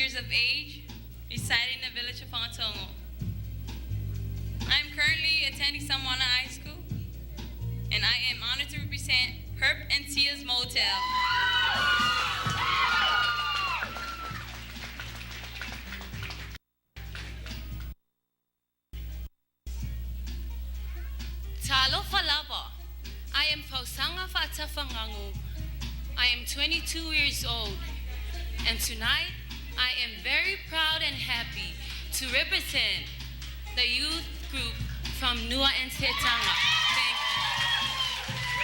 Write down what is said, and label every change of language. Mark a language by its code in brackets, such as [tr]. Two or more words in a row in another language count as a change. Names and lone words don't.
[en] age, residing in the village of Fongatongo. I am currently attending Samoa High School, and I am honored to represent Herb and Tia's Motel. [sm] Talofa lava. [en] I am Kvzk Tv Ch. I am 22 years old, and tonight I am very proud and happy to represent the youth group from Nua Sanga. Thank you.